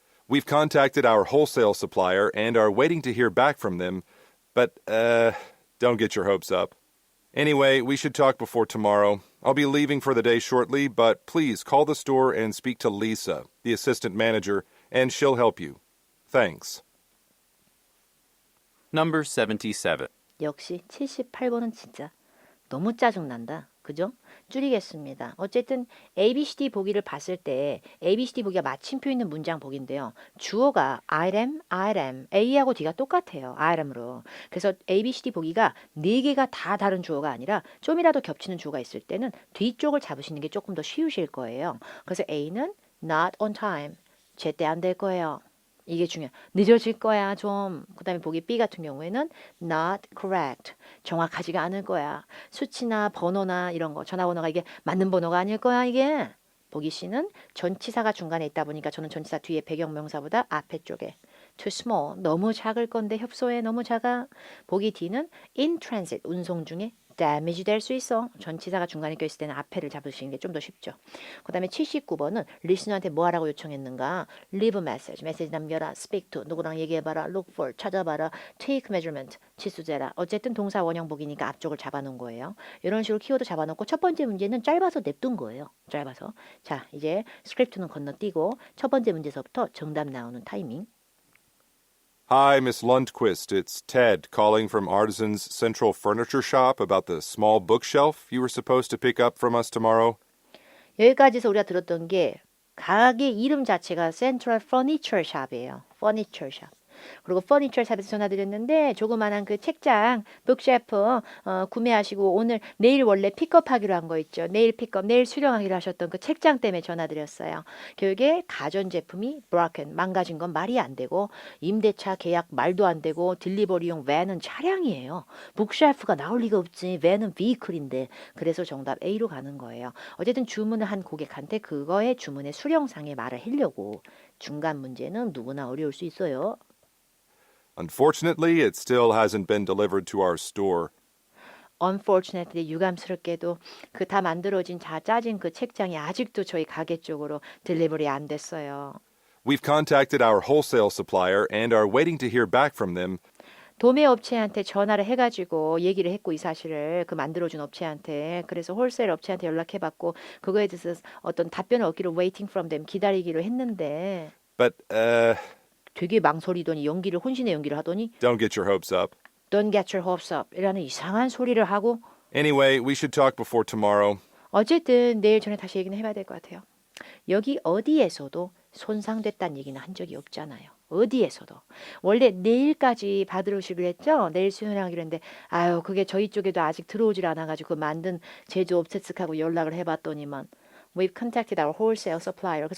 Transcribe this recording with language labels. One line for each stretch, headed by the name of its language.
English: We've contacted our wholesale supplier and are waiting to hear back from them, but, don't get your hopes up. Anyway, we should talk before tomorrow. I'll be leaving for the day shortly, but please call the store and speak to Lisa, the assistant manager, and she'll help you. Thanks. Number 77.
Korean: 역시 78번은 진짜 너무 짜증난다. 그죠? 줄이겠습니다. 어쨌든 ABCD 보기를 봤을 때 ABCD 보기가 마침표 있는 문장 보기인데요. 주어가 item, A하고 D가 똑같아요. item으로. 그래서 ABCD 보기가 4개가 다 다른 주어가 아니라 좀이라도 겹치는 주어가 있을 때는 뒤쪽을 잡으시는 게 조금 더 쉬우실 거예요. 그래서 A는
English: not on time.
Korean: 제때 안 될 거예요. 이게 중요해. 늦어질 거야 좀. 그 다음에 보기 B 같은 경우에는
English: not correct.
Korean: 정확하지가 않을 거야. 수치나 번호나 이런 거 전화번호가 이게 맞는 번호가 아닐 거야 이게. 보기 C는 전치사가 중간에 있다 보니까 저는 전치사 뒤에 배경명사보다 앞에 쪽에
English: too small.
Korean: 너무 작을 건데 협소해. 너무 작아. 보기 D는
English: in transit.
Korean: 운송 중에 damage 될 수 있어. 전치사가 중간에 껴있을 때는 앞에를 잡으시는 게 좀 더 쉽죠. 그 다음에 79번은 리스너한테 뭐 하라고 요청했는가?
English: leave a message.
Korean: 메시지 남겨라. speak to. 누구랑 얘기해봐라. look for. 찾아봐라. take measurement. 치수재라. 어쨌든 동사 원형 보기니까 앞쪽을 잡아놓은 거예요. 이런 식으로 키워드 잡아놓고 첫 번째 문제는 짧아서 냅둔 거예요. 짧아서. 자, 이제 스크립트는 건너뛰고 첫 번째 문제서부터 정답 나오는 타이밍.
English: Hi, Miss Lundquist. It's Ted calling from Artisan's Central Furniture Shop about the small bookshelf you were supposed to pick up from us tomorrow.
Korean: 여기까지서 우리가 들었던 게 가게 이름 자체가 Central Furniture Shop이에요. Furniture Shop. 그리고 퍼니처 샵에서 전화드렸는데 조그만한 그 책장 북셰프 구매하시고 오늘 내일 원래 픽업하기로 한 거 있죠. 내일 픽업, 내일 수령하기로 하셨던 그 책장 때문에 전화드렸어요. 결국에 가전제품이 broken, 망가진 건 말이 안 되고 임대차 계약 말도 안 되고 딜리버리용 밴은 차량이에요. 북셰프가 나올 리가 없지. 밴은 비클인데. 그래서 정답 A로 가는 거예요. 어쨌든 주문을 한 고객한테 그거의 주문의 수령상에 말을 하려고 중간 문제는 누구나 어려울 수 있어요.
English: Unfortunately, it still hasn't been delivered to our store.
Korean: Unfortunately, 유감스럽게도 그 다 만들어진 짜진 그 책장이 아직도 저희 가게 쪽으로 딜리버리 안 됐어요.
English: We've contacted our wholesale supplier and are waiting to hear back from them.
Korean: 도매 업체한테 전화를 해가지고 얘기를 했고 이 사실을 그 만들어준 업체한테 그래서 홀세일 업체한테 연락해봤고 그거에 대해서 어떤 답변을 얻기로
English: waiting from them
Korean: 기다리기로 했는데
English: But,
Korean: 되게 망설이더니 연기를 혼신의 연기를 하더니
English: don't get your hopes up. Don't get your hopes up
Korean: 이라는 이상한 소리를 하고
English: Anyway, we should talk before tomorrow.
Korean: 어쨌든 내일 전에 다시 얘기는 해봐야 될 것 같아요. 여기 어디에서도 손상됐다는 얘기는 한 적이 없잖아요. 어디에서도. 원래 내일까지 받으러 오시기로 했죠? 내일 수연하기로 했는데 아유 그게 저희 쪽에도 아직 들어오질 않아가지고 그 만든 제조업체 측하고 연락을 해봤더니만
English: We've contacted our wholesale supplier.